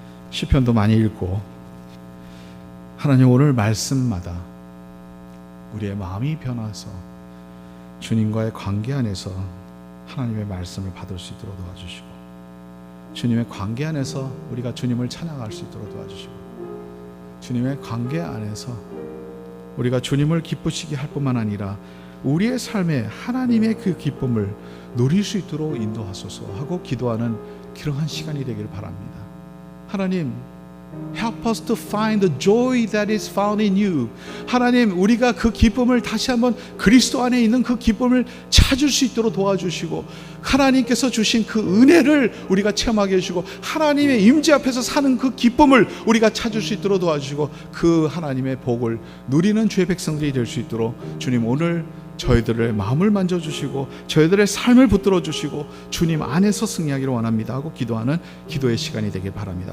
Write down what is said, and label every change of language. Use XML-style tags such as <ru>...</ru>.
<ko>시편도 많이 읽고, 하나님 오늘 말씀마다 우리의 마음이 변화서 주님과의 관계 안에서 하나님의 말씀을 받을 수 있도록 도와주시고, 주님의 관계 안에서 우리가 주님을 찬양할 수 있도록 도와주시고, 주님의 관계 안에서 우리가 주님을 기쁘시게 할 뿐만 아니라 우리의 삶에 하나님의 그 기쁨을 누릴 수 있도록 인도하소서 하고 기도하는 그러한 시간이 되기를 바랍니다.</ko> <en>하나님, help us to find the joy that is found in you.</en> <ko>하나님, 우리가 그 기쁨을 다시 한번 그리스도 안에 있는 그 기쁨을 찾을 수 있도록 도와주시고, 하나님께서 주신 그 은혜를 우리가 체험하게 해주시고, 하나님의 임재 앞에서 사는 그 기쁨을 우리가 찾을 수 있도록 도와주시고, 그 하나님의 복을 누리는 주의 백성들이 될 수 있도록 주님 오늘 저희들의 마음을 만져주시고 저희들의 삶을 붙들어 주시고 주님 안에서 승리하기를 원합니다 하고 기도하는 기도의 시간이 되길 바랍니다.</ko>